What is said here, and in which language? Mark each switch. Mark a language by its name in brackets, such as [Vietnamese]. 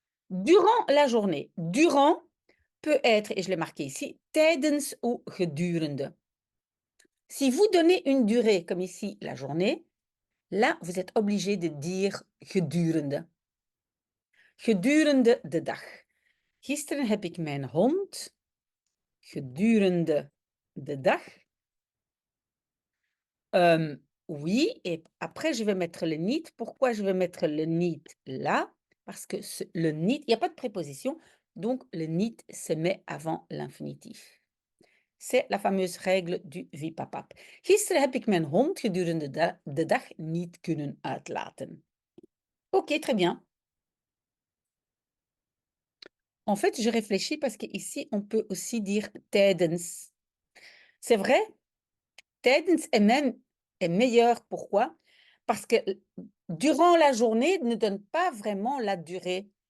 [French] Durant la journée. Durant peut être, et je l'ai marqué ici, tijdens ou gedurende. Si vous donnez une durée, comme ici, la journée, là, vous êtes obligé de dire gedurende. [Dutch] Gedurende de dag. Gisteren heb ik mijn hond gedurende de dag. [French] Oui, et après, je vais mettre le niet. Pourquoi je vais mettre le niet là? Parce que le niet, il n'y a pas de préposition, donc le niet se met avant l'infinitif. C'est la fameuse règle du wiepapap. [Dutch] Gisteren heb ik mijn hond gedurende de dag niet kunnen uitlaten. [French] OK, très bien. En fait, je réfléchis parce qu'ici, on peut aussi dire tijdens. C'est vrai, tijdens est meilleur. Pourquoi? Parce que durant la journée ne donne pas vraiment la durée.